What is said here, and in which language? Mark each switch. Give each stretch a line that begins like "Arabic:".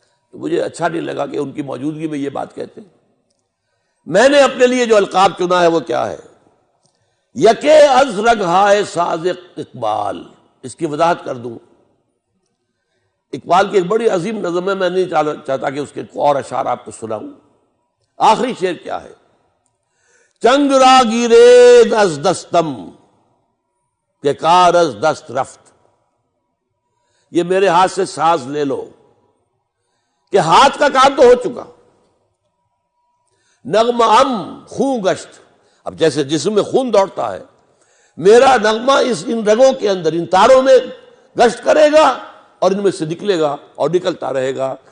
Urdu: تو مجھے اچھا نہیں لگا کہ ان کی موجودگی میں یہ بات کہتے ہیں. میں نے اپنے لیے جو القاب چنا ہے وہ کیا ہے؟
Persian: یکے از رگہائے ساز اقبال.
Urdu: اس کی وضاحت کر دوں. اقبال کی ایک بڑی عظیم نظم ہے، میں نہیں چاہتا کہ اس کے اور اشعار آپ کو سناؤں. آخری شعر کیا ہے؟
Persian: چنگ را گیرید از دستم کہ کار از دست رفت.
Urdu: یہ میرے ہاتھ سے ساز لے لو کہ ہاتھ کا کام تو ہو چکا.
Persian: نغمہ ام خون گشت.
Urdu: اب جیسے جسم میں خون دوڑتا ہے، میرا نغمہ ان رگوں کے اندر، ان تاروں میں گشت کرے گا اور ان میں سے نکلے گا اور نکلتا رہے گا.